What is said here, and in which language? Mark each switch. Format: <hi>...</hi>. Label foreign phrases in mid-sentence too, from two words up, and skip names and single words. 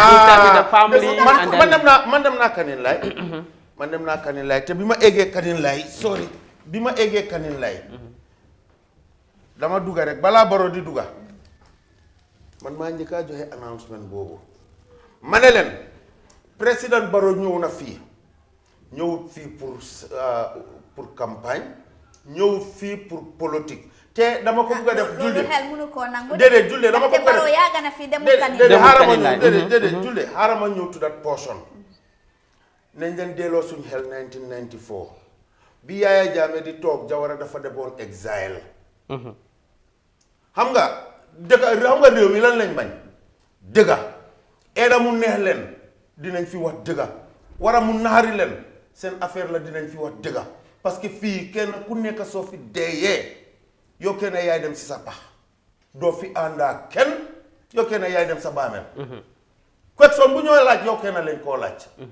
<wo>man dem naa Kanilaay man dem naa Kanilaay te bi ma eggee Kanilaay sorry bi ma eggee Kanilaay dama dugga rek balaa Barrow di dugga man maa njëkk a joxe announcement boobu ma ne leen président Barrow ñëw na fii ñëwut fii</wo> <fr>pour campagne</fr> <wo>ñëw fii</wo> <fr>pour politique</fr> <wo>te dama ko bëgg a def julde déedéet julde dama ko bëgg a def déedéet julde xaaral ma ñëw</wo> <en>to that portion</en> <wo>nañ leen delloo suñ xel 1994 bi Yahya Jammeh di toog Jawara dafa demoon exile xam nga réew mi lan lañ bañ dëgga eeda mu neex leen dinañ fi wax dëgga wara mu naxari leen seen affaire la dinañ fi wax dëgga</wo> <fr>parce que</fr> <wo>fii kenn ku nekk soo fi deeyee yow kenn yaay dem si sa pax doo fi àndaa kenn yow kenn yaay dem sa baameel question bu ñoo laaj yow kenn leen koo laaj</wo>